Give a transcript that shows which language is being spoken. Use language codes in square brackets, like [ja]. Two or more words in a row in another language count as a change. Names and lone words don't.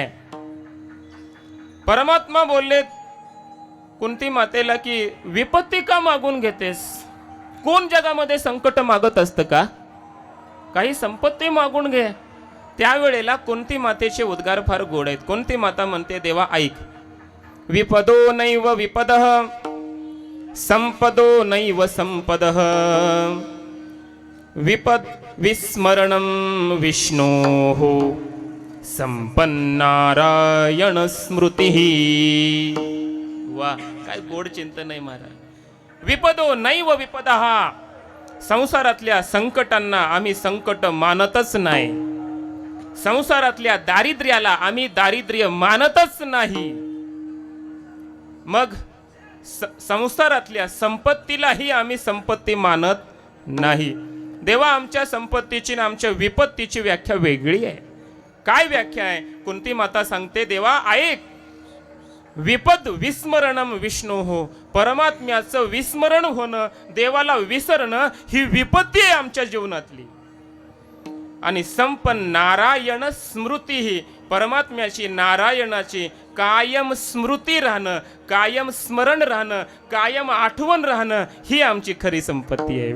[mr] परमात्मा बोलले कुंती मातेला की विपत्ती का मागून घेतेस? कोण जगामध्ये संकट मागत असतं का? काही संपत्ती मागून घे. त्यावेळेला कुंती मातेचे उद्गार फार गोड आहेत. कुंती माता म्हणते, देवा ऐक, [sa] विपदो नैव विपदः संपदो नैव संपदः विपद विस्मरणं विष्णोः संपन्नारायण स्मृतिः. [mr] वा, काय गोड चिंतन आहे महाराज. [sa] विपदो नैव विपदः, [mr] संसारातल्या संकटांना आम्ही संकट मानतच नाही. संसारातल्या दारिद्र्याला आम्ही दारिद्र्य मानतच नाही. मग संसारातल्या संपत्तीलाही आम्ही संपत्ती मानत नाही. देवा, आमच्या संपत्तीची आणि आमच्या विपत्तीची व्याख्या वेगळी आहे. काय व्याख्या आहे? कुंती माता सांगते, देवा ऐक, [sa] विपद विस्मरणम विष्णोः, [mr] परमात्म्याचं विस्मरण होणं, देवाला विसरणं ही विपत्ती आहे आमच्या जीवनातली. आणि [sa] संपन्न नारायण स्मृती [mr] ही, परमात्म्याची नारायणाची कायम स्मृती राहणं, कायम स्मरण राहणं, कायम आठवण राहणं ही आमची खरी संपत्ती आहे.